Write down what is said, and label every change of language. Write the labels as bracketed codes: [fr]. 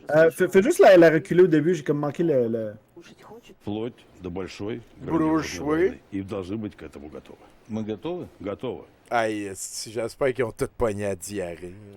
[fr] Fais juste la reculer au début, j'ai comme manqué le... [ru] Вплоть до большой и должны быть к этому готовы. Мы готовы? Готовы. [fr] Hey, j'espère qu'ils ont tout pogné à diarrhée.